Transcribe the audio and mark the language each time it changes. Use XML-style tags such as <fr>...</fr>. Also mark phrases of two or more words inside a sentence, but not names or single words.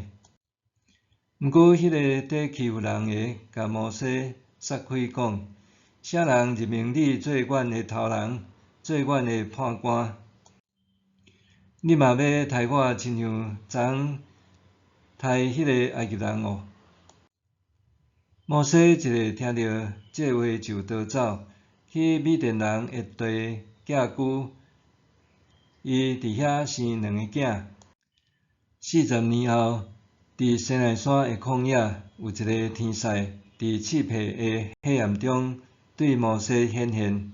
<nan>毋过迄个伫欺负人的，甲摩西撒开讲：啥人任命你做阮的头人，做阮的判官？你嘛要杀我，亲像昨昏杀迄个埃及人哦？摩西一下听到这话就逃走，去米甸人的地寄居。伊伫遐生2个囝。40年后，伫西奈山的旷野有一个天使，伫刺皮的黑暗中对摩西显现。</nan>